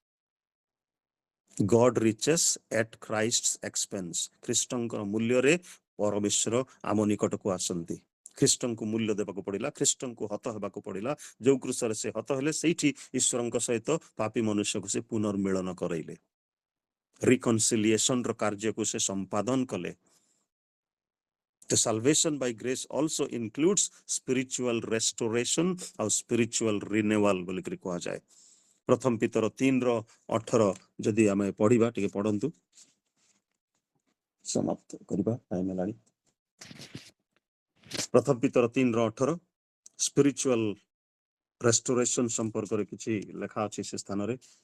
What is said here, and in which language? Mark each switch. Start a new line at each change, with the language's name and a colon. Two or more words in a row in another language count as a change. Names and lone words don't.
English: God riches at Christ's expense,
Odia: ଖ୍ରୀଷ୍ଟଙ୍କ ମୂଲ୍ୟରେ ପରମେଶ୍ୱର ଆମ ନିକଟକୁ ଆସନ୍ତି। ଖ୍ରୀଷ୍ଟଙ୍କୁ ମୂଲ୍ୟ ଦେବାକୁ ପଡ଼ିଲା, ଖ୍ରୀଷ୍ଟଙ୍କୁ ହତ ହେବାକୁ ପଡ଼ିଲା। ଯୋଉ କ୍ରୁଶରେ ସେ ହତ ହେଲେ, ସେଇଠି ଈଶ୍ୱରଙ୍କ ସହିତ ପାପୀ ମନୁଷ୍ୟକୁ ସେ ପୁନର୍ମିଳନ କରାଇଲେ, ରିକନସିଲିଏସନର କାର୍ଯ୍ୟକୁ ସେ ସମ୍ପାଦନ କଲେ।
English: The salvation by grace also includes spiritual restoration ଆଉ spiritual renewal
Odia: ବୋଲିକରି କୁହାଯାଏ। ପ୍ରଥମ ପିତର 3:18 ଯଦି ଆମେ ପଢିବା, ଟିକେ ପଢନ୍ତୁ, ସମାପ୍ତ କରିବା, ଟାଇମ ହେଲାଣି। ପ୍ରଥମ ପିତର 3:18
English: spiritual restoration
Odia: ସମ୍ପର୍କରେ କିଛି ଲେଖା ଅଛି ସେ ସ୍ଥାନରେ।